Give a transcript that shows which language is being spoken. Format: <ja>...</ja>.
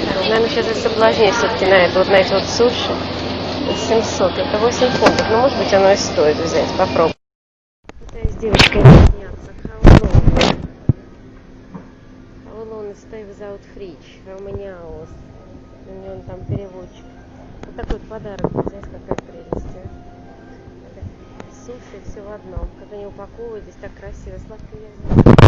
<ru>Наверное, сейчас я соблазнюсь все-таки на эти вот суши. 700, это 8 фунтов. Но может быть оно и стоит взять, попробовать. Пытаюсь с девочкой объясняться.</ru> <en>How long stay without fridge? How many hours?</en> <ru>У него он там переводчик. Вот такой вот подарок. Знаете, какая прелесть. Это суши, все в одном. Как они упаковывают, здесь так красиво. Сладкое язык.</ru>